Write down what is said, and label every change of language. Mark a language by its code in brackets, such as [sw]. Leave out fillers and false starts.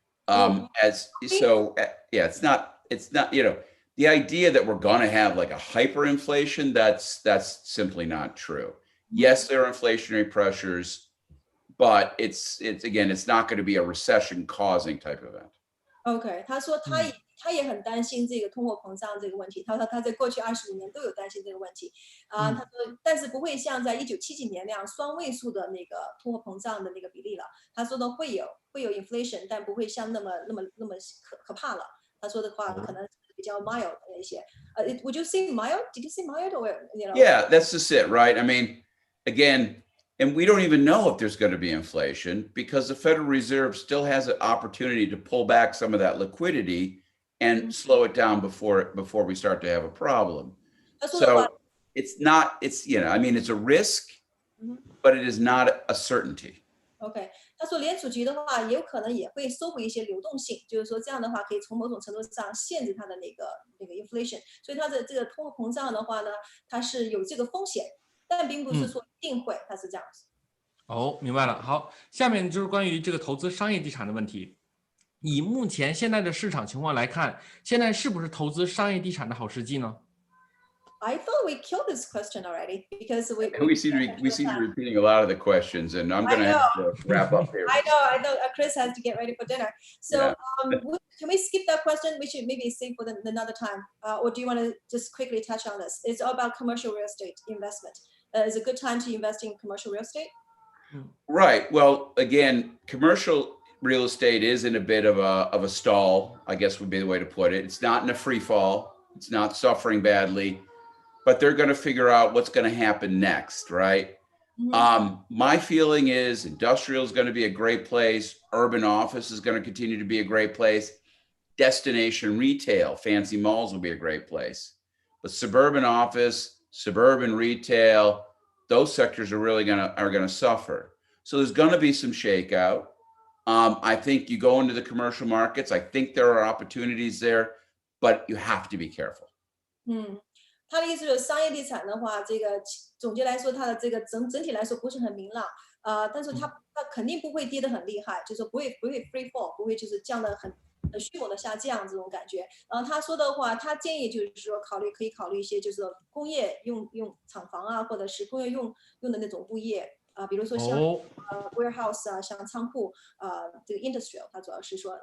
[en] It's not, the idea that we're going to have like a hyperinflation, that's simply not true. Yes, there are inflationary pressures, but it's not going to be a recession causing type event. [zh] OK， 他说他也很担心这个通货膨胀这个问题。他说他在过去25年都有担心这个问题他说但是不会像在1970几年那样双位数的那个通货膨胀的那个比例了。他说的会有 inflation， 但不会像那么可怕了。他说的话可能比较 mild 的一些。 [en] Would you say mild? Did you say mild or Yeah, that's just it, right? I mean, again. And we don't even know if there's going to be inflation because the Federal Reserve still has an opportunity to pull back some of that liquidity and slow it down before we start to have a problem. So it's a risk, but it is not a certainty. [zh] OK， 他说联储局的话，也有可能也会收回一些流动性，就是说这样的话可以从某种程度上限制它的那个 inflation。所以它的这个通货膨胀的话呢，它是有这个风险。但并不是说一定会，它是这样子。明白了。好，下面就是关于这个投资商业地产的问题。以目前现在的市场情况来看，现在是不是投资商业地产的好时机呢？ [en] I thought we killed this question already because we seem to be repeating a lot of the questions, and I'm going to have to wrap up here. I know. Chris has to get ready for dinner. So can we skip that question? We should maybe save for another time. Or do you want to just quickly touch on this? It's all about commercial real estate investment. Is a good time to invest in commercial real estate? Right. Well, again, commercial real estate is in a bit of a stall, I guess would be the way to put it. It's not in a free fall. It's not suffering badly, but they're going to figure out what's going to happen next, right? My feeling is industrial is going to be a great place. Urban office is going to continue to be a great place. Destination retail, fancy malls will be a great place. But suburban office, suburban retail, those sectors are really going to suffer. So there's going to be some shakeout. I think you go into the commercial markets. I think there are opportunities there, but you have to be careful. [zh] 他的意思就是商业地产的话，这个总结来说，它的这个整体来说不是很明朗但是它肯定不会跌得很厉害，就是不会 free fall， 不会就是降得很迅猛的下降这种感觉。然后他说的话，他建议就是说可以考虑一些就是工业用厂房啊，或者是工业用的那种物业比如说像warehouse 啊，像仓库这个 industrial 它主要是说。